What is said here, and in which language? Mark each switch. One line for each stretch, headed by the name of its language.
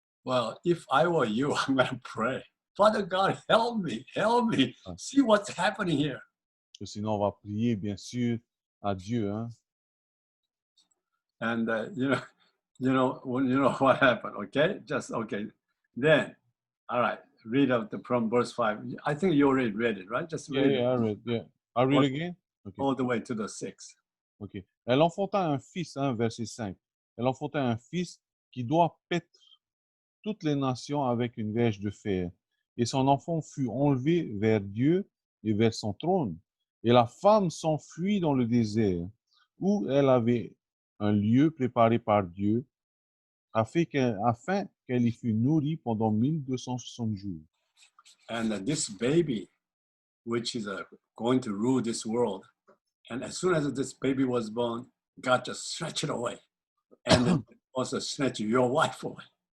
English: Well, if I were you, I'm going to pray. Father God, help me, see what's happening here.
French: Sinon, on va prier, bien sûr, à Dieu. Hein?
English: And, you know what happened, okay? Just, okay. Then, all right, read out from verse 5. I think you already read it, right? Just read it. I read, yeah. I read again? Okay. All the way to the 6. OK.
French: Elle enfanta un fils, hein, verset 5. Elle enfanta un fils qui doit paître toutes les nations avec une verge de fer. Et son enfant fut enlevé vers Dieu et vers son trône. Et la femme s'enfuit dans le désert, où elle avait un lieu préparé par Dieu, afin qu'elle y fût nourrie pendant 1260 jours.
English: And this baby, which is going to rule this world, and as soon as this baby was born, God just snatched it away, and then also snatched your wife away.